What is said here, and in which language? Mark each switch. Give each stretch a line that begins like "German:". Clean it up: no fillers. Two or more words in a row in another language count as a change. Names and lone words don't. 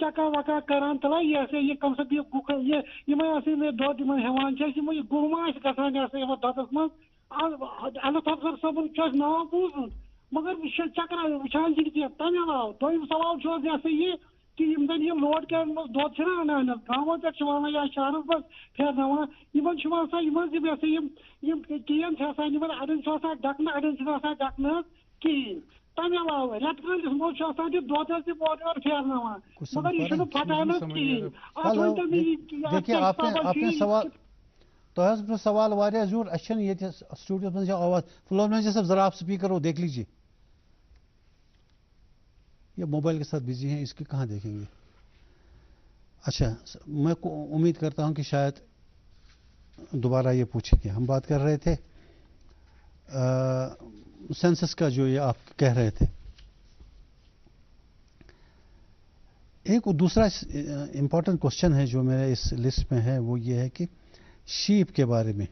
Kashmiri: چکا وکا کران تلان یہ سا یہِ
Urdu: کم سے کم
Kashmiri: یہِ گُہہ یہِ یِمے ہسا مےٚ دۄد یِمن ہٮ۪وان چھِ أسۍ یِمو یہِ گُہہ ما آسہِ گژھان یہ سا یِمن دۄدس منٛز اللہ افسر صٲبُن چھُ اَسہِ ناو بوٗزمُت مگر یہِ چھُ چکرا وٕچھان چھِ کینٛہہ تمہِ علاوٕ دوٚیِم سوال چھُ حظ یہ سا یہِ کہ یِم زن یہِ لوڈ کیٛن منٛز دۄد چھِنہ انان حظ گامو پٮ۪ٹھ چھِ والان یا شہرس منٛز پھیرناوان یِمن چھُ آسان یِمن زِ یہ سا یِم کین چھِ آسان یِمن اڑٮ۪ن چھُ آسان ڈکنہٕ اڑٮ۪ن چھُنہٕ آسان ڈکنہٕ حظ کِہیٖنۍ. تمہِ علاوٕ رٮ۪تہٕ کٲلِس منٛز چھُ آسان یہِ دۄد حظ تہِ اورٕ یورٕ پھیرناوان مگر یہِ چھُنہٕ پھٹان حظ کِہیٖنۍ. اتھ ؤنۍتو مےٚ تۄہہِ حظ برٛونٛہہ سوال واریاہ زیوٗٹھ اَسہِ چھَنہٕ ییٚتہِ سٹوڈیوَس منٛز چھِ آواز
Urdu: فلور میں صاحب ذرا آپ اسپیکر ہو دیکھ لیجیے. یہ موبائل کے ساتھ بزی ہیں اس کی کہاں دیکھیں گے. اچھا میں امید کرتا ہوں کہ شاید دوبارہ یہ پوچھیں گے. ہم بات کر رہے تھے سینسس کا جو یہ آپ کہہ رہے تھے ایک دوسرا
English: important question
Urdu: ہے جو میرے اس لسٹ میں ہے وہ یہ ہے کہ شیپ کے بارے میں.